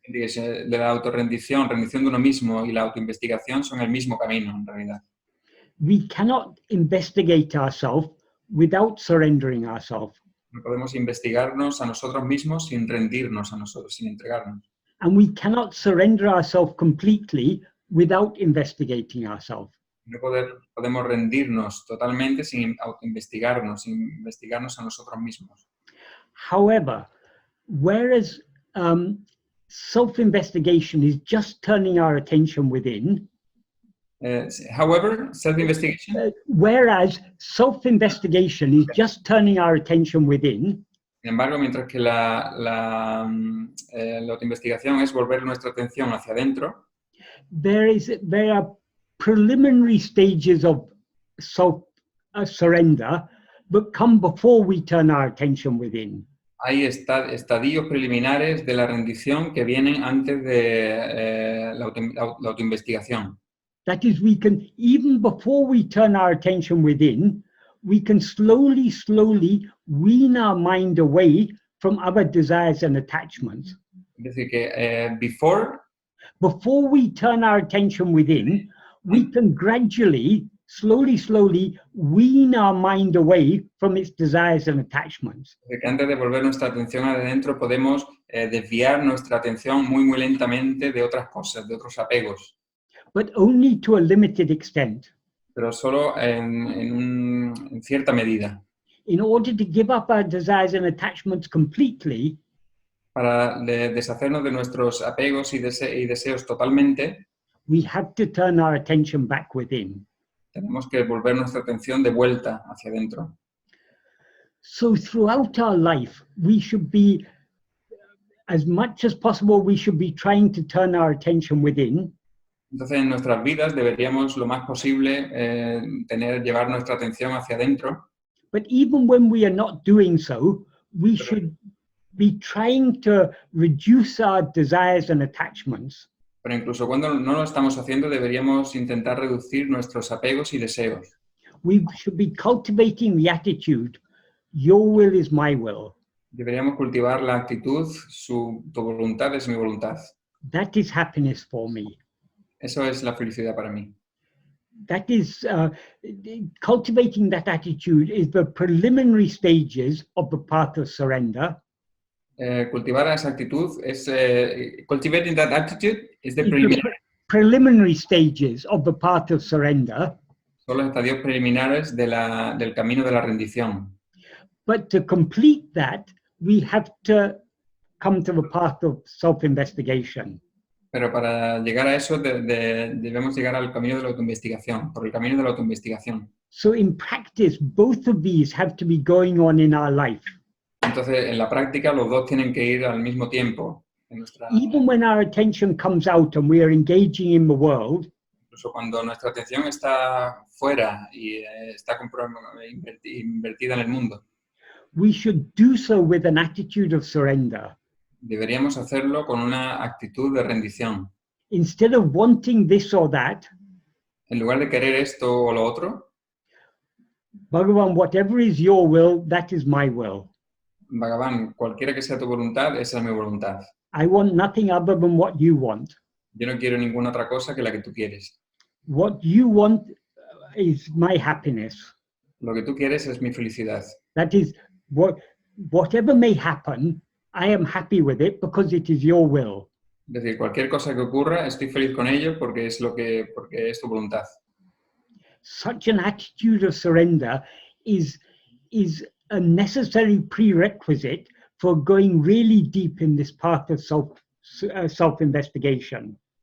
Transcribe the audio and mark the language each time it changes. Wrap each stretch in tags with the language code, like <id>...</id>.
<es>de la autorrendición, rendición de uno mismo y la autoinvestigación son el mismo camino en realidad.</es> <en>We cannot investigate ourselves without surrendering ourselves.</en> <es>No podemos investigarnos a nosotros mismos sin rendirnos a nosotros, sin entregarnos.</es> <en>And we cannot surrender ourselves completely without investigating ourselves.</en> <es>No podemos rendirnos totalmente sin autoinvestigarnos, sin investigarnos a nosotros mismos.</es> <en>However, whereas self-investigation is just turning our attention within, However, self-investigation, whereas self-investigation is just turning our attention within,</en> <es>sin embargo, mientras que la autoinvestigación es volver nuestra atención hacia adentro,</es> <en>there are preliminary stages of self-surrender that come before we turn our attention within.</en> <es>hay estadios preliminares de la rendición que vienen antes de la autoinvestigación.</es> <en>That is, we can, even before we turn our attention within, we can slowly wean our mind away from other desires and attachments.</en> <es>Es decir, que</es> <en>before we turn our attention within, we can gradually, slowly, wean our mind away from its desires and attachments.</en> <es>Que antes de volver nuestra atención adentro podemos desviar nuestra atención muy lentamente de otras cosas, de otros apegos,</es> <en>But only to a limited extent.</en> <es>pero solo en cierta medida.</es> <en>In order to give up our desires and attachments completely,</en> <es>Para deshacernos de nuestros apegos y deseos totalmente,</es> <en>we have to turn our attention back within.</en> <es>tenemos que volver nuestra atención de vuelta hacia adentro.</es> <en>So throughout our life, we should be, as much as possible, we should be trying to turn our attention within.</en> <es>Entonces, en nuestras vidas deberíamos lo más posible llevar nuestra atención hacia adentro,</es> <en>But even when we are not doing so, we should be trying to reduce our desires and attachments.</en> <es>pero incluso cuando no lo estamos haciendo deberíamos intentar reducir nuestros apegos y deseos.</es> <en>We should be cultivating the attitude, your will is my will.</en> <es>Deberíamos cultivar la actitud, tu voluntad es mi voluntad.</es> <en>That is happiness for me.</en> <es>Eso es la felicidad para mí.</es> <en>That is, cultivating that attitude is the preliminary stages of the path of surrender.</en> <es>Cultivar esa actitud es</es> <en>cultivating that attitude is the It's the preliminary. preliminary stages of the path of surrender.</en> <es>Son los estadios preliminares del camino de la rendición.</es> <en>But to complete that, we have to come to the path of self-investigation.</en> <es>Pero para llegar a eso debemos llegar al camino de la autoinvestigación, por el camino de la autoinvestigación.</es> <en>So in practice, both of these have to be going on in our life.</en> <es>Entonces, en la práctica, los dos tienen que ir al mismo tiempo.</es> <en>Even when our attention comes out and we are engaging in the world,</en> <es>Incluso cuando nuestra atención está fuera y está invertida en el mundo,</es> <en>we should do so with an attitude of surrender.</en> <es>deberíamos hacerlo con una actitud de rendición.</es> <en>Instead of wanting this or that,</en> <es>En lugar de querer esto o lo otro,</es> <en>Bhagavan, whatever is your will, that is my will.</en> <es>Bhagavan, cualquiera que sea tu voluntad, esa es mi voluntad.</es> <en>I want nothing other than what you want.</en> <es>Yo no quiero ninguna otra cosa que la que tú quieres.</es> <en>What you want is my happiness.</en> <es>Lo que tú quieres es mi felicidad.</es> <en>That is, whatever may happen, I am happy with it because it is your will.</en> <es>Es decir, cualquier cosa que ocurra, estoy feliz con ello porque es tu voluntad.</es> <en>Such an attitude of surrender is a necessary prerequisite for going really deep in this path of self-investigation.</en>